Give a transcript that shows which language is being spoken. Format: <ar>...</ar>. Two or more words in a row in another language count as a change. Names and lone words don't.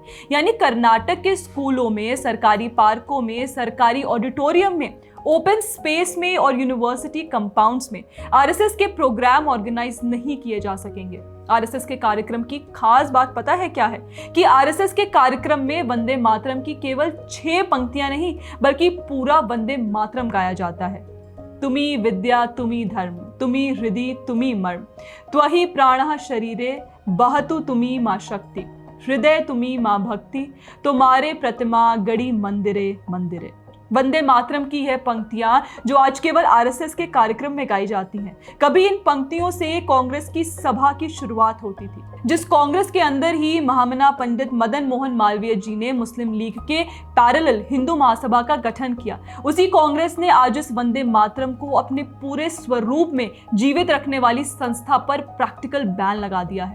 <hi>यानी कर्नाटक के स्कूलों में, सरकारी पार्कों में, सरकारी ऑडिटोरियम में, ओपन स्पेस में और यूनिवर्सिटी कंपाउंड्स में आरएसएस के प्रोग्राम ऑर्गेनाइज नहीं किए जा सकेंगे। आरएसएस के कार्यक्रम की खास बात पता है क्या है कि आरएसएस के कार्यक्रम में वंदे मातरम की केवल 6 पंक्तियां नहीं बल्कि पूरा वंदे मातरम गाया जाता है।</hi> <bn>তুমি বিদ্যা তুমি ধর্ম, তুমি হৃদয় তুমি মর্ম, ত্বং হি প্রাণাঃ শরীরে বাহুতে তুমি মা শক্তি, হৃদয় তুমি মা ভক্তি, তোমারই প্রতিমা গড়ি মন্দিরে মন্দিরে।</bn> <hi>वंदे मातरम की यह पंक्तियां जो आज केवल आरएसएस के कार्यक्रम में गाई जाती हैं, कभी इन पंक्तियों से कांग्रेस की सभा की शुरुआत होती थी। जिस कांग्रेस के अंदर ही महामना पंडित मदन मोहन मालवीय जी ने मुस्लिम लीग के पैरेलल हिंदू महासभा का गठन किया, उसी कांग्रेस ने आज इस वंदे मातरम को अपने पूरे स्वरूप में जीवित रखने वाली संस्था पर प्रैक्टिकल बैन लगा दिया है।</hi>